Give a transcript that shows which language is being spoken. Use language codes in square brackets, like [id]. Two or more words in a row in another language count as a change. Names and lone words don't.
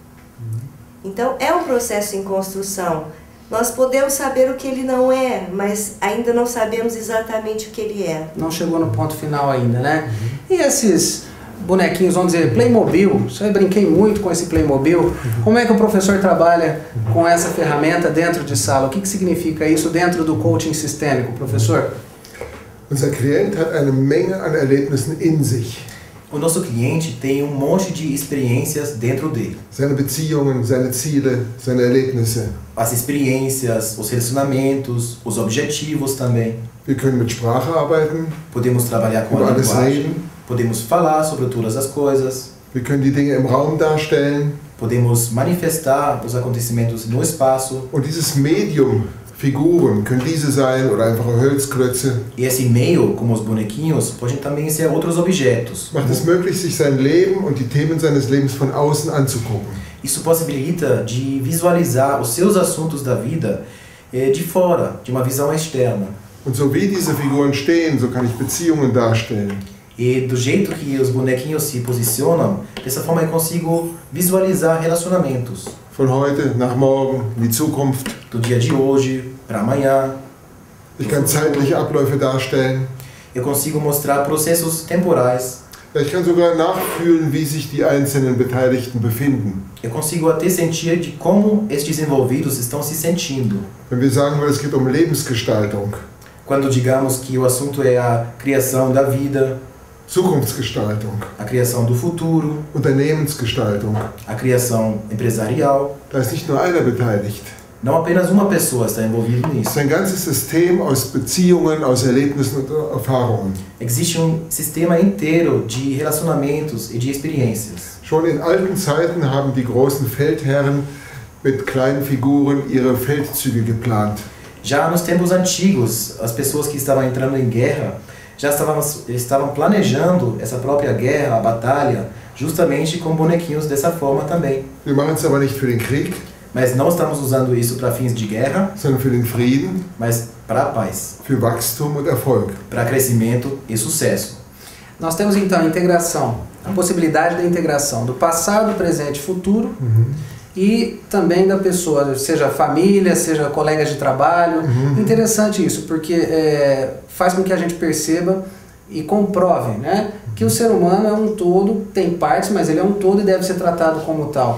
[pt] Então, é um processo em construção. Nós podemos saber o que ele não é, mas ainda não sabemos exatamente o que ele é. Não chegou no ponto final ainda, né? E esses bonequinhos, vamos dizer, Playmobil, eu brinquei muito com esse Playmobil. Como é que o professor trabalha com essa ferramenta dentro de sala? O que significa isso dentro do coaching sistêmico, professor? [de] Unser Klient hat eine Menge an Erlebnissen in sich. [pt] O nosso cliente tem um monte de experiências dentro dele. [de] Seine Beziehungen, seine Ziele, seine Erlebnisse. [pt] As experiências, os relacionamentos, os objetivos também. [de] Wir können mit Sprache arbeiten, [pt] Podemos trabalhar com [de] über [pt] a [de] alles [pt] linguagem, [de] reden. [pt] podemos falar sobre todas as coisas, [de] Wir können die Dinge im Raum darstellen. [pt] podemos manifestar os acontecimentos no espaço. [de] Und dieses Medium, Figuren, können diese sein oder einfache Holzklötze, [pt] E esse meio, como os bonequinhos, podem também ser outros objetos. [de] macht es möglich, sich sein Leben und die Themen seines Lebens von außen anzugucken. [pt] Isso possibilita de visualizar os seus assuntos da vida de fora, de uma visão externa. [de] Und so wie diese Figuren stehen, so kann ich Beziehungen darstellen. [pt] E do jeito que os bonequinhos se posicionam, dessa forma eu consigo visualizar relacionamentos. [de] Von heute nach morgen, in die Zukunft. [pt] Do dia de hoje para amanhã. [de] Ich kann zeitliche Abläufe darstellen. [pt] Eu consigo mostrar processos temporais. [de] Ja, ich kann sogar nachfühlen, wie sich die einzelnen Beteiligten befinden. [pt] Eu consigo até sentir de como estes envolvidos estão se sentindo. [de] Wenn wir sagen, es geht um Lebensgestaltung, [pt] Quando digamos que o assunto é a criação da vida, [de] Zukunftsgestaltung, [pt] a criação do futuro, [de] Unternehmensgestaltung, [pt] a criação empresarial, [de] da ist nicht nur einer beteiligt. [pt] não apenas uma pessoa está envolvida [de] Es ist [pt] nisso. [de] ein ganzes System aus Beziehungen, aus Erlebnissen und Erfahrungen. [pt] Existe um sistema inteiro de relacionamentos e de experiências. [de] Schon in alten Zeiten haben die großen Feldherren mit kleinen Figuren ihre Feldzüge geplant. [pt] Já nos tempos antigos, as pessoas que estavam entrando em guerra já estavam planejando essa própria guerra, a batalha, justamente com bonequinhos dessa forma também. [de] Wir machen es aber nicht für den Krieg, [pt] Mas não estamos usando isso para fins de guerra, [de] sondern für den Frieden, [pt] mas para a paz, [de] für Wachstum und Erfolg. [pt] para crescimento e sucesso. Nós temos então a integração, a possibilidade da integração do passado, presente e futuro, e também da pessoa, seja família, seja colegas de trabalho. Interessante isso, porque faz com que a gente perceba e comprove, né, que o ser humano é um todo, tem partes, mas ele é um todo e deve ser tratado como tal.